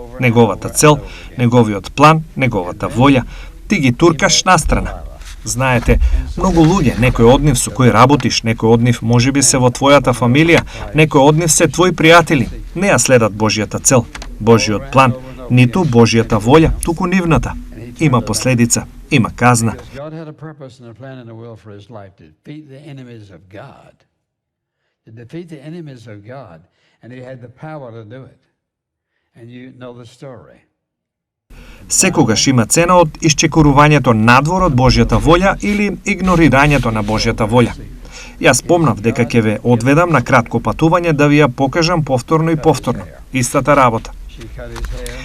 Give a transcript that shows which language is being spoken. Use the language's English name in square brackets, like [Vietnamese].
[Macedonian] Неговата цел, неговиот план, неговата волја, ти ги туркаш настрана. Знаете, многу луѓе, некој од нив со кои работиш, некој од нив можеби се во твојата фамилија, некој од нив се твои пријатели, не ја следат Божјата цел, Божјиот план, ниту Божјата волја, туку нивната. Има последица, има казна. [English] God had a purpose and a plan and a will for his life to defeat the enemies of God. To defeat the enemies of God. And he had the power to do it. And you know the story. [Macedonian] Секогаш има цена од исчекорувањето надвор од Божјата волја или игнорирањето на Божјата волја. Јас помнав дека ќе ве одведам на кратко патување да ви ја покажам повторно и повторно. Истата работа. [English] She cut his hair.